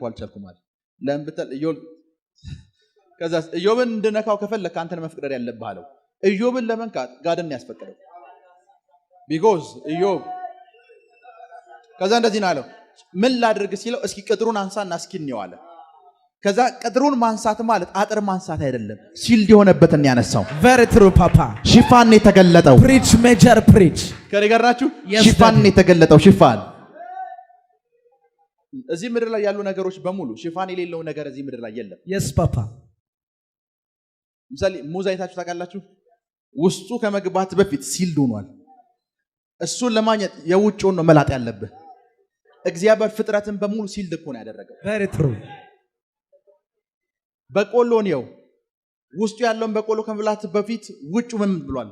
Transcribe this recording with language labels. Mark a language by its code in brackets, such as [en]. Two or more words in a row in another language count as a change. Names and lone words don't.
[am] አልቻልኩም አለ። ለምን ብትል ከዛስ ኢዮብን እንድነካው ከፈለክ አንተን መፍቀድ ያለብህ አለው። ኢዮብን ለመንካት ጋድን ያስፈቀደው ቢኮዝ ኢዮብ ከዛ እንደዚህ ነው አለው። ምን ላድርግ ሲለው እስኪ ቅጥሩን አንሳና እስኪ እንየው አለ። ከዛ ቅጥሩን ማንሳት ማለት አጥር ማንሳት አይደለም፣ ሲልድ የሆነበትን ያነሳው። [en] very true papa [am] ሽፋን የተገለጠው [en] preach major preach [am] ከኔ ጋር ናችሁ? ሽፋን የተገለጠው ሽፋን። እዚህ ምድር ላይ ያሉ ነገሮች በሙሉ ሽፋን የሌለው ነገር እዚህ ምድር ላይ የለም። [en] yes papa [am] ምሳሌ ሙዝ አይታችሁ ታውቃላችሁ? ውስጡ ከመግባት በፊት ሲልድ ሆኗል። እሱን ለማግኘት የውጭውን ነው መላጥ ያለብህ። እግዚአብሔር ፍጥረትን በሙሉ ሲልድ እኮ ነው ያደረገው። [en] very true [am] በቆሎ ነው ውስጡ ያለውን በቆሎ ከመብላት በፊት ውጭ ምን ብሏል?